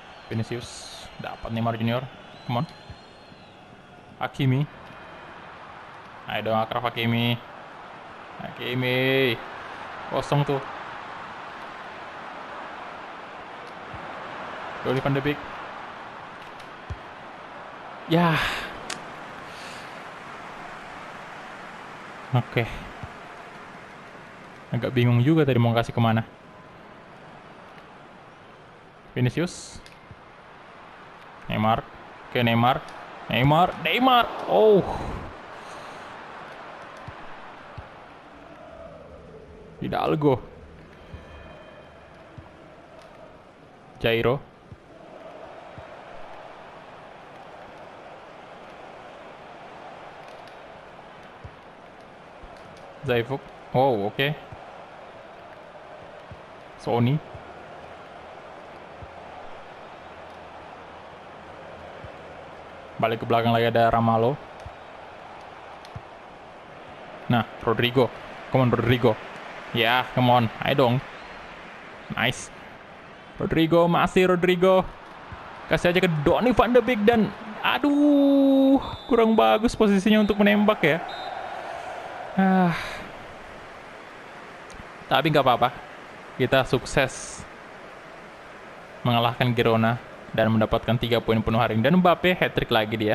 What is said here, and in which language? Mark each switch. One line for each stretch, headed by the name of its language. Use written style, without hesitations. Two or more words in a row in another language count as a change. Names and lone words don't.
Indonesian: Vinicius dapat Neymar Junior.
English: Come on.
Indonesian: Hakimi. Ayo dong Achraf Hakimi. Hakimi. Kosong tuh. Donny van de Beek. Ya. Oke. Agak bingung juga tadi mau kasih kemana. Vinicius. Neymar. Oke, Neymar. Neymar. Oh. Hidalgo. Jairo. Zaifuk. Oh, oke. Sony. Balik ke belakang lagi ada Ramalo. Nah, Rodrigo.
English: Come on, Rodrigo. Ya, come on.
Indonesian: Ayo dong. Nice. Rodrigo, masih Rodrigo. Kasih aja ke Donny van de Beek dan... Aduh, kurang bagus posisinya untuk menembak ya. Tapi nggak apa-apa. Kita sukses mengalahkan Girona dan mendapatkan 3 poin penuh hari ini. Dan Mbappe hat-trick lagi dia.